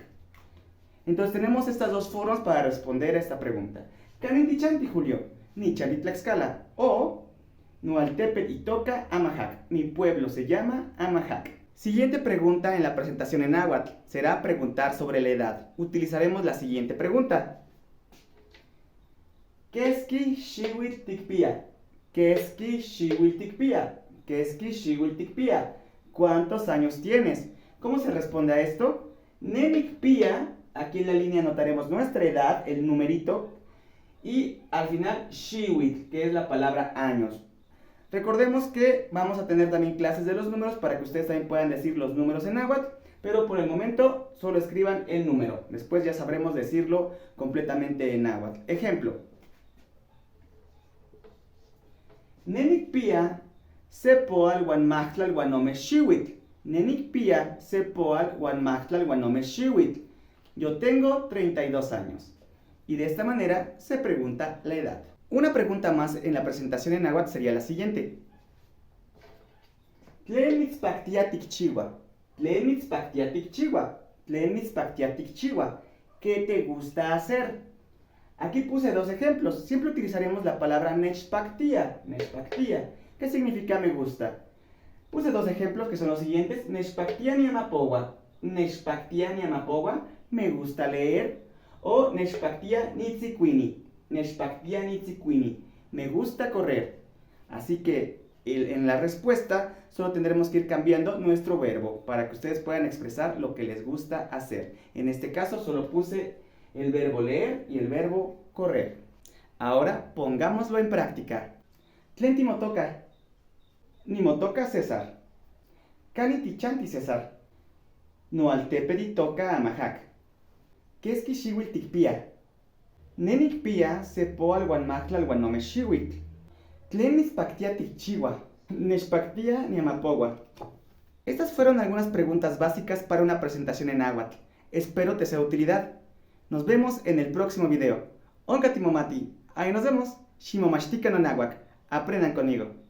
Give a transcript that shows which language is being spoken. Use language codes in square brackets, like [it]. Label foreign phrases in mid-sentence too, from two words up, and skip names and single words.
[es] Entonces tenemos estas dos formas para responder a esta pregunta. [nah] Canin tichanti Julio, Nichanti Tlaxcala, o Noaltepetitoca Amajac, [es] mi pueblo se llama Amajac. Siguiente pregunta en la presentación en náhuatl será preguntar sobre la edad. Utilizaremos la siguiente pregunta. [nah] ¿Keski shiwil tikpia? ¿Keski shiwil tikpia? ¿Keski shiwil tikpia? [es] ¿Cuántos años tienes? ¿Cómo se responde a esto? Nenikpia, aquí en la línea anotaremos nuestra edad, el numerito, y al final shiwil, que es la palabra años. Recordemos que vamos a tener también clases de los números para que ustedes también puedan decir los números en náhuatl, pero por el momento solo escriban el número. Después ya sabremos decirlo completamente en náhuatl. Ejemplo. [nah] Nenikpia sepoal guanmachtlal guanome shiwit. Nenikpia sepoal guanmachtlal guanome shiwit. [es] Yo tengo 32 años. Y de esta manera se pregunta la edad. Una pregunta más en la presentación en náhuatl sería la siguiente. [nah] Tlen mitzpaktiatik chiwa. Tlen mitzpaktiatik chiwa. Tlen mitzpaktiatik chiwa. [es] ¿Qué te gusta hacer? Aquí puse dos ejemplos. Siempre utilizaremos la palabra nechpaktia. Nechpaktia, que significa me gusta. Puse dos ejemplos que son los siguientes. [nah] Nechpaktia niamapowa. Nechpaktia niamapowa, [es] me gusta leer. [nah] O nechpaktia nitzikwini. Nechpaktia nitzikwini, [es] me gusta correr. Así que en la respuesta solo tendremos que ir cambiando nuestro verbo para que ustedes puedan expresar lo que les gusta hacer. En este caso solo puse el verbo leer y el verbo correr. Ahora pongámoslo en práctica. [nah] Tlentimotoka. Nimotoka César. Canitichanti César. Noaltepetitoca Amajac. Keski shiwil tikpia. Nenikpia sepoal guanmachtlal guanome shiwit. Tlen mitzpaktia tikchiwa. Nechpaktia niamapowa. [es] Estas fueron algunas preguntas básicas para una presentación en náhuatl. Espero te sea de utilidad. Nos vemos en el próximo video. Onkatimomati. Ahí nos vemos. [nah] Shimomashtika no náhuatl. [es] Aprendan conmigo.